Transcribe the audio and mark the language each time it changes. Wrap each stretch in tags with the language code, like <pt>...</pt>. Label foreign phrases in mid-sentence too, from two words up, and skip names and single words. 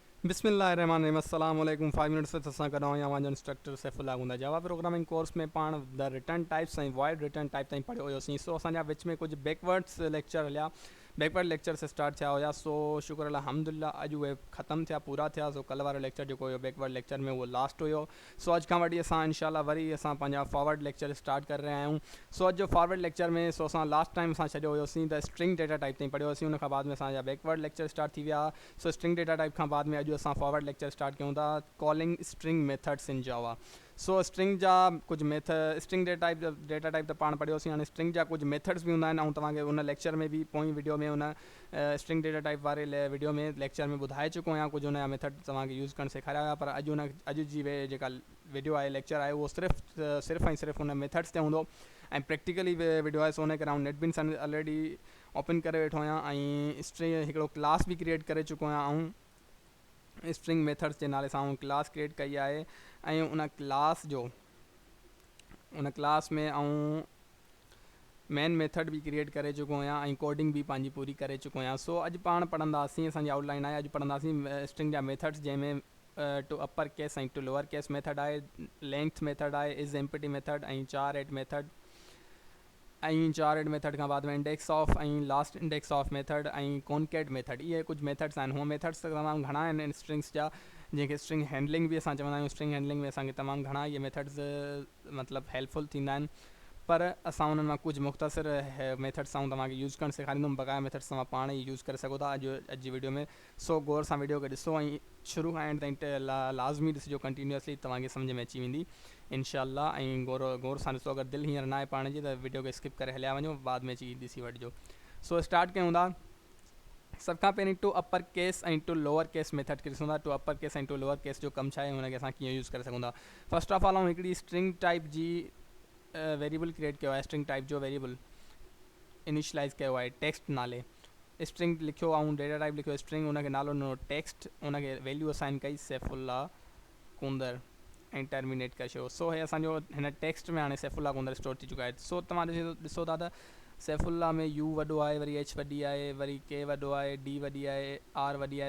<ar>بسم الله الرحمن الرحيم السلام عليكم</ar> <sd>5</sd> <en>minutes with</en> <sd>असां गॾु आहियां मुंहिंजो इंस्ट्रक्टर सैफुल्ला गुंदा</sd> <en>Java programming course</en> <sd>में पाण द</sd> <en>return types</en> <sd>ऐं</sd> <en>void return type</en> <sd>ताईं पढ़ियो हुयोसीं। सो असांजा विच में कुझु</sd> <en>backwards lecture</en> <sd>हलिया,</sd> <en>backward lectures start</en> <sd>थिया हुया। सो शुक्र अल्हम्दुलिल्लाह अॼु उहे ख़तमु थिया, पूरा थिया। सो कल्ह वारो लेक्चर जेको हुयो</sd> <en>backward lecture</en> <sd>में उहो लास्ट हुयो। सो अॼु खां वठी असां इंशाल्लाह वरी असां पंहिंजा</sd> <en>forward lecture start</en> <sd>करे रहिया आहियूं। सो अॼु जो</sd> <en>forward lecture</en> <sd>में असां</sd> <en>last time</en> <sd>असां छॾियो हुयोसीं त</sd> <en>string data type</en> <sd>ताईं पढ़ियो हुयोसीं। उन खां बाद में असांजा</sd> <en>backward lecture start</en> <sd>थी विया। सो</sd> <en>string data type</en> <sd>खां बाद में अॼु असां</sd> <en>forward lecture start</en> <sd>कयूं था,</sd> <en>calling string methods in Java.</en> <sd>सो स्ट्रिंग जा कुछ</sd> <en>string data type</en> <sd>त पाण पढ़ियोसीं। हाणे स्ट्रिंग जा कुछ मेथड्स भी हूंदा आहिनि ऐं तव्हांखे उन लेक्चर में भी पोइ वीडियो में उन</sd> <en>string data type</en> <sd>वारे वीडियो में लेक्चर में ॿुधाए चुको आहियां। कुछ उनजा मेथड तव्हांखे यूज़ करणु सेखारिया हुआ, पर अॼु जी जेका वीडियो आहे, लेक्चर आहे, उहो सिर्फ़ु ऐं सिर्फ़ु उन मेथड्स ते हूंदो ऐं</sd> <en>practically video</en> <sd>आहे। सो उन करे नेटबिन्स</sd> <en>already open</en> <sd>करे वेठो आहियां ऐं स्ट्रिंग हिकिड़ो क्लास भी क्रिएट करे चुको आहियां ऐं</sd> <en>string methods</en> <sd>जे नाले सां</sd> <en>class create</en> <sd>कई आहे। ऐं उन क्लास में</sd> <en>main method</en> <sd>भी क्रिएट करे चुको आहियां ऐं कोडिंग भी पंहिंजी पूरी करे चुको आहियां। सो अॼु पाण पढ़ंदासीं, असांजी आउटलाइन आहे, अॼु पढ़ंदासीं स्ट्रिंग जा मेथड्स, जंहिंमें</sd> <en>to upper case</en> <sd>ऐं</sd> <en>to lower case method</en> <sd>आहे,</sd> <en>length method</en> <sd>आहे,</sd> <en>is empty method</en> <sd>ऐं</sd> <en>char at method</en> <sd>खां बाद में</sd> <en>index of</en> <sd>ऐं</sd> <en>last index of method</en> <sd>ऐं</sd> <en>concat method.</en> <sd>इहे कुछ मेथड्स आहिनि। हूअ मेथड्स तमामु घणा आहिनि स्ट्रिंग्स जा, जंहिंखे</sd> <en>string handling</en> <sd>भी असां चवंदा आहियूं।</sd> <en>string handling</en> <sd>में असांखे तमामु घणा इहे मेथड्स मतिलबु हेल्पफुल थींदा आहिनि, पर असां उन्हनि मां कुझु मुख़्तसिर मेथड्स तव्हांखे यूज़ करणु सेखारींदुमि। बक़ाया मेथड्स तव्हां पाण ई यूज़ करे सघो था अॼु जी वीडियो में। सो गौर सां वीडियो खे ॾिसो ऐं शुरू खां एंड ताईं लाज़मी ॾिसिजो, कंटिन्यूअसली तव्हांखे सम्झ में अची वेंदी इंशाल्लाह। ऐं गौर सां ॾिसो, अगरि दिलि हींअर न आहे पाण जी, त वीडियो खे स्किप करे हलिया वञो, बाद में अची ॾिसी वठिजो। सो स्टार्ट कयूं था। सभ खां पहिरीं</sd> <en>to upper case</en> <sd>ऐं</sd> <en>to lower case method</en> <sd>खे ॾिसूं था।</sd> <en>to upper case</en> <sd>ऐं</sd> <en>to lower case</en> <sd>जो कमु छा आहे, हुनखे असां कीअं यूज़ करे सघूं था।</sd> <en>first of all</en> <sd>ऐं हिकिड़ी</sd> <en>string type</en> <sd>जी वेरिएबल क्रिएट कयो आहे।</sd> <en>string type</en> <sd>जो वेरिएबल इनिशलाइज़ कयो आहे टेक्स्ट नाले। स्ट्रिंग लिखियो ऐं</sd> <en>data type</en> <sd>लिखियो स्ट्रिंग, उनखे नालो ॾिनो टेक्स्ट, उनखे</sd> <en>value assign</en> <sd>कई सैफुल्ला कुंदर ऐं टर्मिनेट करे छॾियो। सो हे असांजो हिन टेक्स्ट में हाणे सैफुल्ला कुंदर स्टोर थी चुका आहे। सो तव्हां ॾिसो था त सैफुल्ला में यू वॾो आहे, वरी एच वॾी आहे, वरी के वॾो आहे, डी वॾी आहे, आर वॾी आहे।</sd>